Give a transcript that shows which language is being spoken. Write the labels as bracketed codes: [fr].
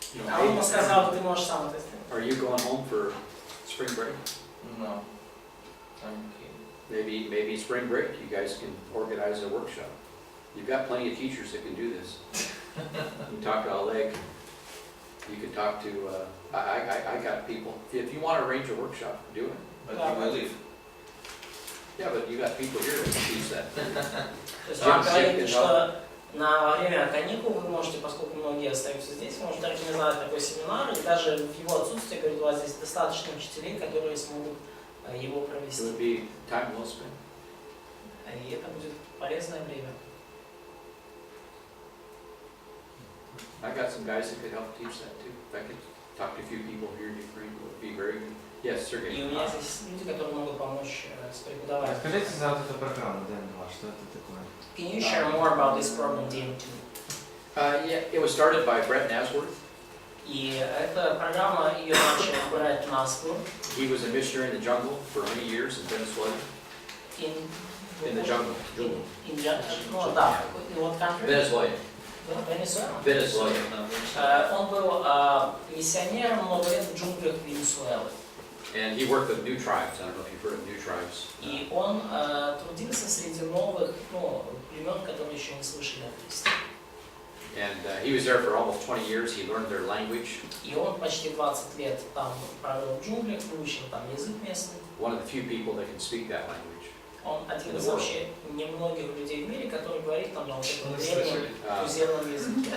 [ru] А он ему сказал, ты можешь сам это сделать. [en] Are you going home for spring break? No. I'm okay. Maybe spring break, you guys can organize a workshop. You've got plenty of teachers that can do this. You talk to Oleg. You can talk to, I got people. If you want to arrange a workshop, do it. But you will leave. Yeah, but you got people here that can teach that. [ru] То есть он говорит, что во время каникул вы можете, поскольку многие остаются здесь, вы можете организовать такой семинар, и даже в его отсутствие, говорит, у вас здесь достаточно учителей, которые смогут его [en] It [ru] провести. [en] would be time well spent. [ru] И это будет полезное время. [en] I got some guys that could help teach that too. If I could talk to a few people here in Ukraine, it would be very good. Yes, Sergey. [ru] И у меня здесь люди, которые могут помочь с преподаванием. Расскажите за вот эту программу DM2, что это такое? [en] Can you share more about this program DM2? Yeah, it was started by Brett Nasworth. [ru] И эта программа, ее начал Преподает Массер. [en] He was a missionary in the jungle for many years in Venezuela. In the jungle. [ru] Ну да, [en] in what country? Venezuela. [ru] Венесуэла. [en] Venezuela. [ru] Он был миссионером много лет в джунглях Венесуэлы. [en] And he worked with new tribes. I don't know if you've heard of new tribes. [ru] И он трудился среди новых племен, которые еще не слышали о Христе. [en] And he was there for almost 20 years. He learned their language. [ru] И он почти 20 лет там провел в джунглях, выучил там язык местный. [en] One of the few people that can speak that language. [ru] Он один из вообще немногих людей в мире, который говорит там на вот этом древнем туземном языке.